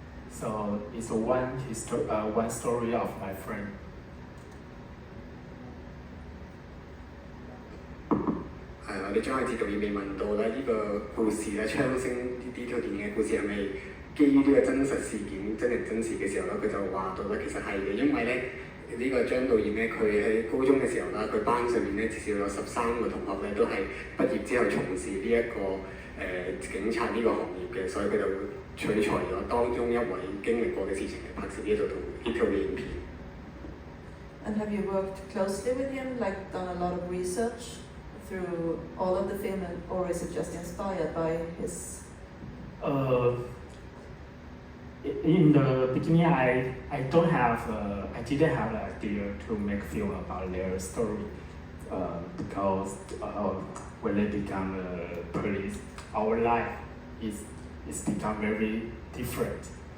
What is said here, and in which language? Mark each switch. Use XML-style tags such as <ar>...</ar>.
<en>So it's one story of my friend.</en> <yue>我哋張愛哲導演被問到咧，呢個故事咧，槍聲呢套電影嘅故事係咪基於呢個真實事件、真人真事嘅時候咧，佢就話到咧，其實係嘅，因為咧呢個張導演咧，佢喺高中嘅時候啦，佢班上面咧至少有13個同學咧都係畢業之後從事呢一個警察呢個行業嘅，所以佢就會取材咗當中一位經歷過嘅事情嚟拍攝呢套嘅影片。</yue> <en>And have you worked closely with him, like done a lot of research through all of the film, or is it just inspired by his? in the beginning, I didn't have the idea to make film about their story because when they become police, our life is become very different.</en>